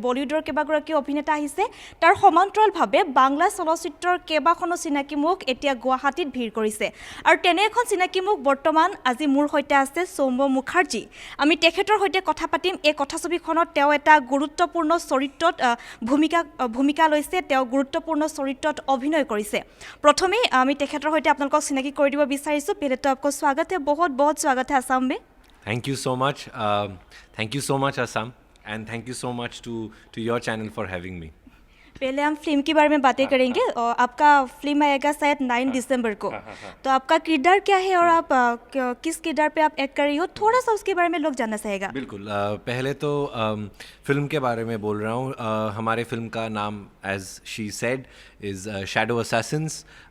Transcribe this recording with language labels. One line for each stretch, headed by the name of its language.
Assamese: বলিউডৰ কেইবাগৰাকীও অভিনেতা আহিছে, তাৰ সমান্তৰালভাৱে বাংলা চলচ্চিত্ৰৰ কেইবাখনো চিনাকি মুখ এতিয়া গুৱাহাটীত ভিৰ কৰিছে আৰু তেনে এখন চিনাকি মুখ বৰ্তমান আজি মোৰ সৈতে আছে সৌম্য মুখাৰ্জী। আমি তেখেতৰ সৈতে কথা পাতিম। এই কথাছবিখনত তেওঁ এটা গুৰুত্বপূৰ্ণ চৰিত্ৰত ভূমিকা লৈছে, তেওঁ গুৰুত্বপূৰ্ণ চৰিত্ৰত অভিনয় কৰিছে। প্ৰথমে আমি তেখেতৰ সৈতে আপোনালোকক চিনাকি কৰি দিব বিচাৰিছোঁ।
Hindi: পহলে তো आपको स्वागत है, बहुत बहुत स्वागत है असम में।
English: Thank you so much. Thank you so much Assam, and thank you so much to your channel for having me.
Hindi: पहले हम फिल्म के बारे में बातें करेंगे और आपका फिल्म आएगा शायद 9 दिसंबर को। तो आपका किरदार क्या है और आप किस किरदार पे आप एक्ट कर रही हो, थोड़ा सा उसके बारे में लोग जानना चाहेगा। बिल्कुल, पहले तो फिल्म के बारे में बोल रहा हूँ। हमारे फिल्म का नाम
English: as she said
Hindi: is shadow Assassin's.